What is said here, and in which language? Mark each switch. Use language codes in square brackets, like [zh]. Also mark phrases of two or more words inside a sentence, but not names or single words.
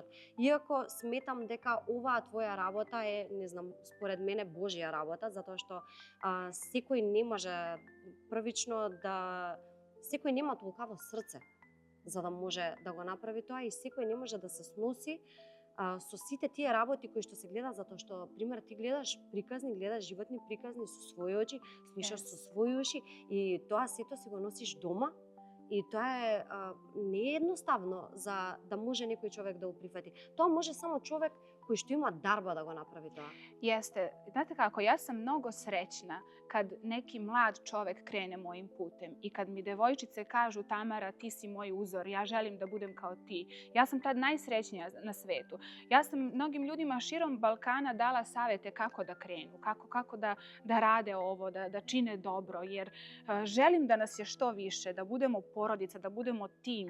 [mk] Иако сметам дека оваа твоја работа е, не знам, според мене Божја работа, затоа што секој не може првично секој нема толкаво срце за да може да го направи тоа и секој не може да се сноси со сите тие работи кои што се гледа, затоа што, пример, ти гледаш приказни, гледаш животни приказни со своји очи, слушаш со своји уши и тоа сето си го носиш дома. И тоа е не е едноставно за да може некој човек да го прифати. Тоа може само човек кој што има дарба да го направи тоа. [sr] Jeste. Znate kako, ja sam mnogo srećna kad neki mlad čovek krene mojim putem i kad mi devojčice kažu Tamara, ti si moj uzor, ja želim da budem kao ti. Ja sam tad najsrećnija na svetu. Ja sam mnogim ljudima širom Balkana dala savete kako da krenu, kako da rade ovo, da čine dobro, jer želim da nas je što više, da budemo porodica, da budemo tim.